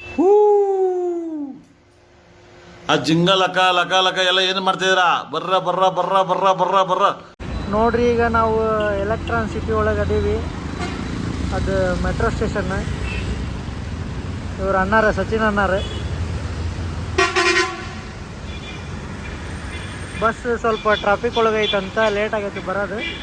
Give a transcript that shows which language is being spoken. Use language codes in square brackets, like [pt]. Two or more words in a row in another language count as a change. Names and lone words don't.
[kn] ಹೂ ಆ ಜಿಂಗ ಲಕ ಲಕ ಲಕ ಎಲ್ಲ ಏನು ಮಾಡ್ತಿದ್ದೀರಾ? ಬರ್ರ ಬರ್ರ ಬರ್ರ ಬರ್ರ ಬರ್ರ ಬರ್ರ ನೋಡ್ರಿ. ಈಗ ನಾವು ಎಲೆಕ್ಟ್ರಾನ್ ಸಿಟಿ ಒಳಗೆ ಅದೀವಿ. ಅದು ಮೆಟ್ರೋ ಸ್ಟೇಷನ್. ಇವ್ರು ಅಣ್ಣಾರ, ಸಚಿನ್ ಅಣ್ಣಾರ. ಬಸ್ ಸ್ವಲ್ಪ ಟ್ರಾಫಿಕ್ ಒಳಗೆ ಐತಂತ ಲೇಟ್ ಆಗೈತಿ ಬರೋದು.